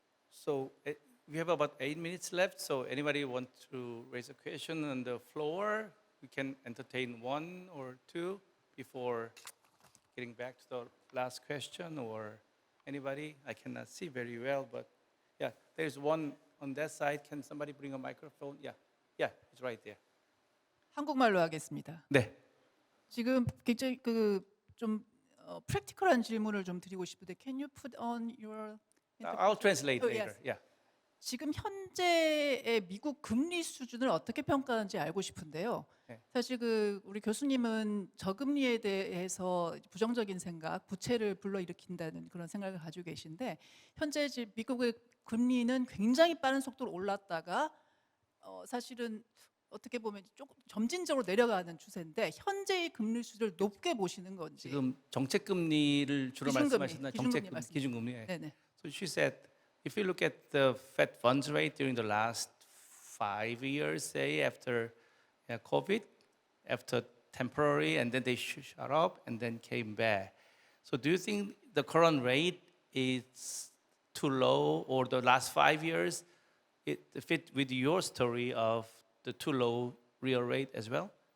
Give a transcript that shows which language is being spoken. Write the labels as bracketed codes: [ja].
[en] So we have about 8 minutes left. So anybody want to raise a question on the floor? We can entertain one or two before getting back to the last question. Or anybody? I cannot see very well, but yeah, there's one on that side. Can somebody bring a microphone? Yeah, it's right there. [ko] 한국말로 하겠습니다. 네. 지금 굉장히 좀 프랙티컬한 질문을 좀 드리고 싶은데, [en] can you put on your? I'll translate Oh, later. yes. Yeah. [ko] 지금 현재의 미국 금리 수준을 어떻게 평가하는지 알고 싶은데요. 네. 사실 우리 교수님은 저금리에 대해서 부정적인 생각, 부채를 불러일으킨다는 그런 생각을 가지고 계신데, 현재 미국의 금리는 굉장히 빠른 속도로 올랐다가 사실은 어떻게 보면 조금 점진적으로 내려가는 추세인데, 현재의 금리 수준을 높게 보시는 건지. 지금 정책 금리를 주로 말씀하시나 기준금리. 네네. [en] So she said, if you look at the Fed funds rate during the last 5 years, say after COVID, after temporary, and then they shot up and then came back. So do you think the current rate is too low, or the last 5 years it fit with your story of the too low real rate as well?